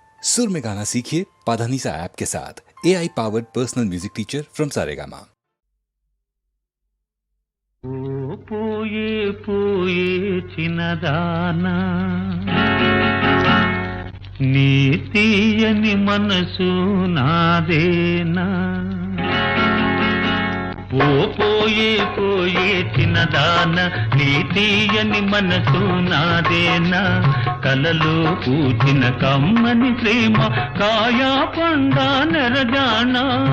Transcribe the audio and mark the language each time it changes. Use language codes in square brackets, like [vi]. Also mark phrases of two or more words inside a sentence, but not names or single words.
[hi] सुर में गाना सीखिए पाधानीसा ऐप के साथ। [en] AI powered personal music teacher from Saregama. [te] ఓ పోయే పోయే చిన్నదాన నీ తీయని మనసు నాదేనా ఓ పోయే పోయే చిన్నదాన నీ తీయని మనసు నాదేనా కలలో పూచిన కమ్మని ప్రేమ కాయా పండా నెరజానా